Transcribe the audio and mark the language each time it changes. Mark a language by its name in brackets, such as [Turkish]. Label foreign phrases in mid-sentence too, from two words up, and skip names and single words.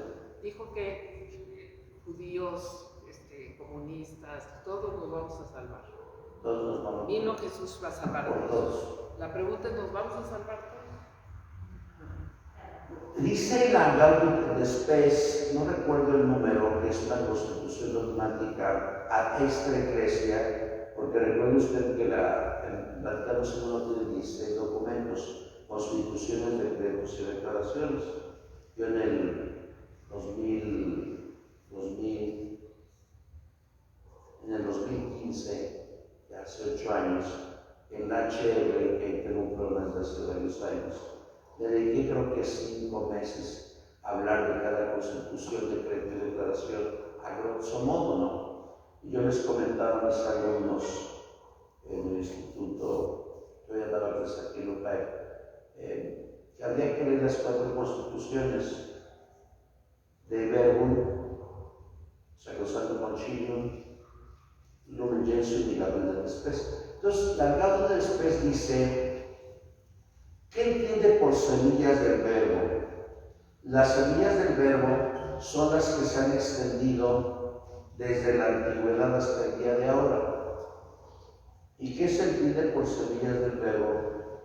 [Spanish] Dijo que judíos, comunistas, todos nos vamos a salvar. Todos nos vamos a salvar. Vino Jesús va a salvar por todos. La pregunta es, ¿nos vamos a salvar todos? Dice la Gaudium et Spes, no recuerdo el número, que es una constitución dogmática [Latin] ad extra Ecclesia, [Spanish] porque recuerde usted que el Vaticano II tiene 16 documentos, constituciones, decretos y declaraciones. Yo en el 2015, ya hace 8 años, en la HR, que tengo un programa desde hace varios años, le dediqué creo que 5 meses a hablar de cada constitución, decreto y declaración a [Latin] grosso modo, [Spanish] ¿no? Y yo les comentaba a mis alumnos en el instituto, yo ya daba clases aquí en Lupay, que habría que leer las 4 constituciones de Verbum, Sacrosantum Concilium, Lumen Gentium y Gaudium et Spes. Entonces, la Gaudium et Spes dice, ¿qué entiende por semillas del verbo? Las semillas del verbo son las que se han extendido desde la antigüedad hasta el día de ahora. ¿Y qué se entiende por semillas del verbo?